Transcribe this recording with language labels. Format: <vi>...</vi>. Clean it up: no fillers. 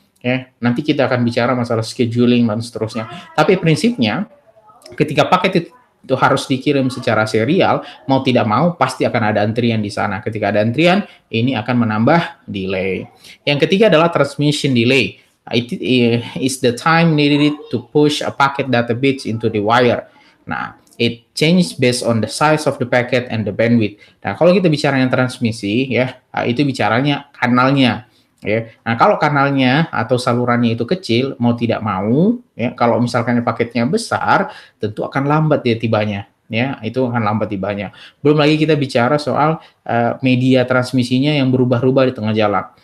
<id>Ya, nanti kita akan bicara masalah scheduling dan seterusnya. Tapi prinsipnya, ketika paket itu harus dikirim secara serial, mau tidak mau pasti akan ada antrian di sana. Ketika ada antrian, ini akan menambah delay. Yang ketiga adalah transmission delay.</id> <en>It is the time needed to push a packet data bits into the wire. Nah, it change based on the size of the packet and the bandwidth.</en> <id>Nah, kalau kita bicara yang transmisi, ya, itu bicaranya kanalnya. Ya. Nah, kalau kanalnya atau salurannya itu kecil, mau tidak mau, ya, kalau misalkan paketnya besar, tentu akan lambat dia tibanya. Ya, itu akan lambat tibanya. Belum lagi kita bicara soal media transmisinya yang berubah-ubah di tengah jalan.</id>